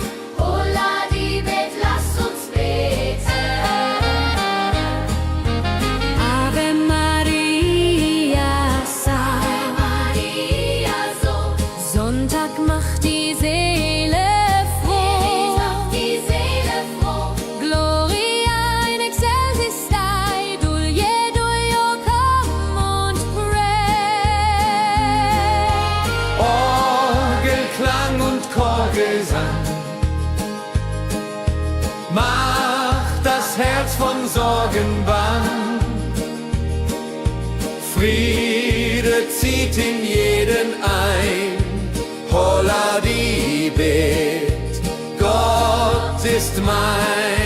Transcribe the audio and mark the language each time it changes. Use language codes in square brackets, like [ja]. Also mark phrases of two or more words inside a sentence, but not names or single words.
[de] Holla die Bet, lass uns beten. [la] Ave Maria, Ave Maria, [de] so Sonntag macht die Seele froh. macht die Seele froh. [la] Gloria in excelsis Dei, Dulio, [en] come und pray. [de] Orgelklang und Chorgesang macht das Herz von Sorgen bang. Friede zieht in jeden ein, holla die Bet, Gott ist mein